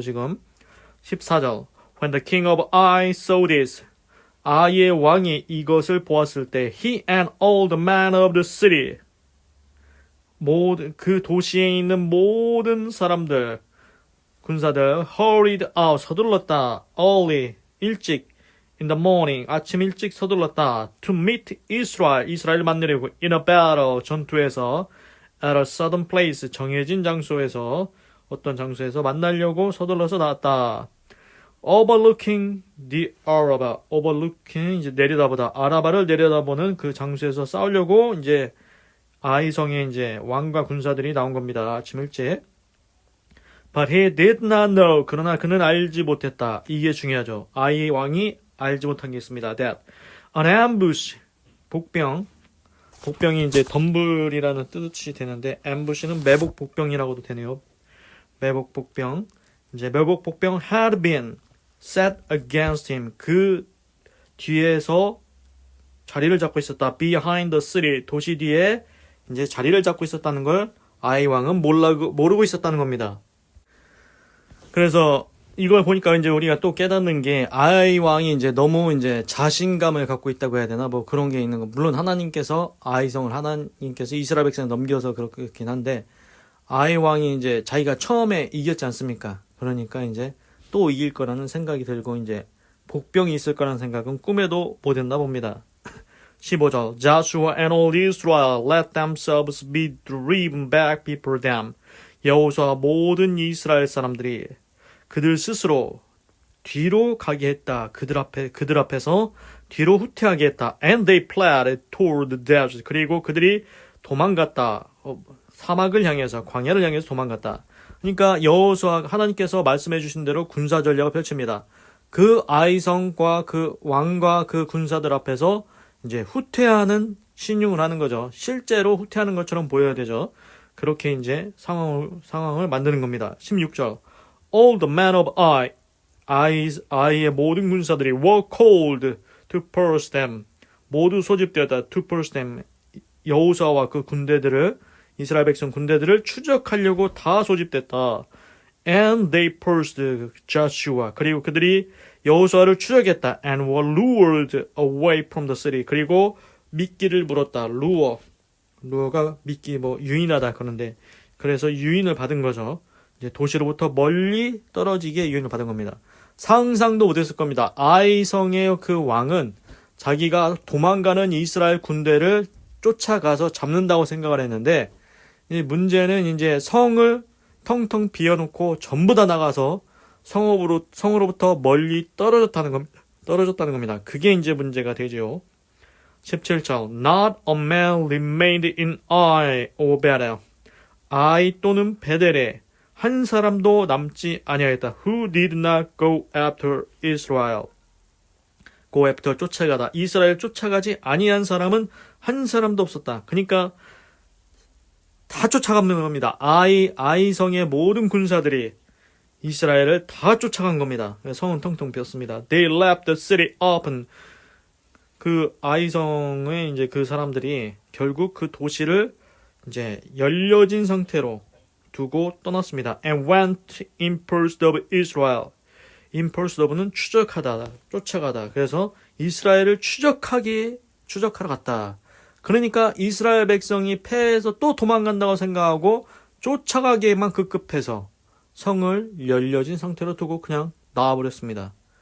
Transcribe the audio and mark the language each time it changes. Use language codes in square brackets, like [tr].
[ko] 지금 14절 [en] When the king of Ai saw this, [ko] 아이의 왕이 이것을 보았을 때 [en] he and all the men of the city, [ko] 그 도시에 있는 모든 사람들 군사들 [en] hurried out, [ko] 서둘렀다. [en] early, [ko] 일찍 [en] in the morning, [ko] 아침 일찍 서둘렀다. [en] To meet Israel, [ko] 이스라엘을 만나려고 [en] in a battle, [ko] 전투에서 [en] at a certain place, [ko] 정해진 장소에서 어떤 장소에서 만나려고 서둘러서 나왔다. [en] Overlooking the Araba, overlooking [ko] 이제 내려다보다 아라바를 내려다보는 그 장소에서 싸우려고 이제 아이성에 이제 왕과 군사들이 나온 겁니다. 아침 일찍. [en] But he did not know, [ko] 그러나 그는 알지 못했다. 이게 중요하죠. 아이 왕이 알지 못한 게 있습니다. [en] That an ambush, [ko] 복병이 이제 덤불이라는 뜻이 되는데 ambush는 매복 복병이라고도 되네요. 매복 복병 [en] had been set against him, [ko] 그 뒤에서 자리를 잡고 있었다. [en] Behind the city, [ko] 도시 뒤에 이제 자리를 잡고 있었다는 걸 아이 왕은 모르고 있었다는 겁니다. 그래서 이걸 보니까 이제 우리가 또 깨닫는 게 아이 왕이 이제 너무 이제 자신감을 갖고 있다고 해야 되나 뭐 그런 게 있는 거. 물론 하나님께서 이스라엘 백성을 넘겨서 그렇긴 한데 아이 왕이 이제 자기가 처음에 이겼지 않습니까? 그러니까 이제 또 이길 거라는 생각이 들고 이제 복병이 있을 거라는 생각은 꿈에도 못 했나 봅니다. [en] 15절 Joshua and all Israel let themselves be driven back before them. [ko] 여호수아 모든 이스라엘 사람들이 그들 스스로 뒤로 가게 했다. 그들 앞에서 뒤로 후퇴하게 했다. [en] And they fled toward the desert. [ko] 그리고 그들이 도망갔다. 사막을 향해서, 광야를 향해서 도망갔다. 그러니까 여호수아 하나님께서 말씀해 주신 대로 군사 전략을 펼칩니다. 그 아이성과 그 왕과 그 군사들 앞에서 이제 후퇴하는 신용을 하는 거죠. 실제로 후퇴하는 것처럼 보여야 되죠. 그렇게 이제 상황을 만드는 겁니다. 16절. [en] All the men of Ai [ko] 의 모든 군사들이 [en] were called to purge them. [ko] 모두 소집되었다. [en] to purge them. [ko] 여호수아와 그 군대들을, 이스라엘 백성 군대들을 추적하려고 다 소집됐다. [en] And they purged Joshua. [ko] 그리고 그들이 여호수아를 추적했다. [en] And were lured away from the city. [ko] 그리고 미끼를 물었다. 루어가 미끼 유인하다 그러는데, 그래서 유인을 받은 거죠. 이제 도시로부터 멀리 떨어지게 유인을 받은 겁니다. 상상도 못했을 겁니다. 아이성의 그 왕은 자기가 도망가는 이스라엘 군대를 쫓아가서 잡는다고 생각을 했는데, 문제는 이제 성을 텅텅 비워놓고 전부 다 나가서 성으로부터 멀리 떨어졌다는 겁니다. 그게 이제 문제가 되죠. 17절. [en] Not a man remained in Ai or Bethel. [ko] 아이 또는 베델에 한 사람도 남지 아니하였다. [en] Who did not go after Israel. go after [ko] 쫓아가다. 이스라엘 쫓아가지 아니한 사람은 한 사람도 없었다. 그러니까 다 쫓아가는 겁니다. 아이성의 모든 군사들이 이스라엘을 다 쫓아간 겁니다. 성은 텅텅 비었습니다. [en] They left the city open. [ko] 그 아이성의 이제 그 사람들이 결국 그 도시를 이제 열려진 상태로 두고 떠났습니다. [en] And went in pursuit of Israel. In pursuit of [ko] 는 추적하다, 쫓아가다. 그래서 이스라엘을 추적하러 갔다. 그러니까 이스라엘 백성이 패해서 또 도망간다고 생각하고 쫓아가기에만 급급해서 성을 열려진 상태로 두고 그냥 나와버렸습니다.